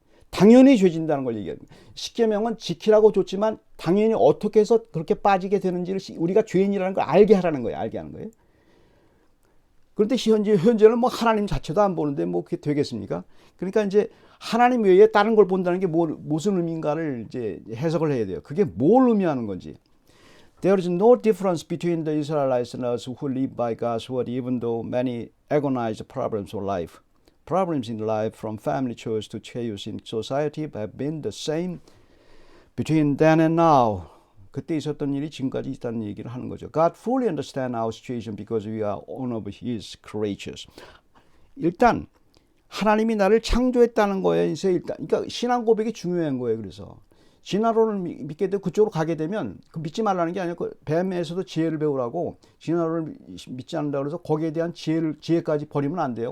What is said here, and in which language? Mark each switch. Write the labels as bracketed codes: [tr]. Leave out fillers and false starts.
[ko] 당연히 죄진다는 걸 얘기합니다. 십계명은 지키라고 줬지만 당연히 어떻게 해서 그렇게 빠지게 되는지를 우리가 죄인이라는 걸 알게 하라는 거예요. 알게 하는 거예요. 그런데 현재는 뭐 하나님 자체도 안 보는데 뭐 그게 되겠습니까? 그러니까 이제 하나님 외에 다른 걸 본다는 게 무슨 의미인가를 이제 해석을 해야 돼요. 그게 뭘 의미하는 건지. [en] There is no difference between the Israelites and us who live by God's word, even though many agonize problems of life. Problems in life, from family chores to chaos in society, have been the same between then and now. [ko] 그때 있었던 일이 지금까지 있다는 얘기를 하는 거죠. [en] God fully understands our situation because we are one of His creatures. [ko] 일단 하나님이 나를 창조했다는 거에서 일단 그러니까 신앙 고백이 중요한 거예요. 그래서 진화론을 믿게 되고 그쪽으로 가게 되면 그 믿지 말라는 게 아니고 뱀에서도 지혜를 배우라고 진화론을 믿지 않는다 그래서 거기에 대한 지혜까지 버리면 안 돼요.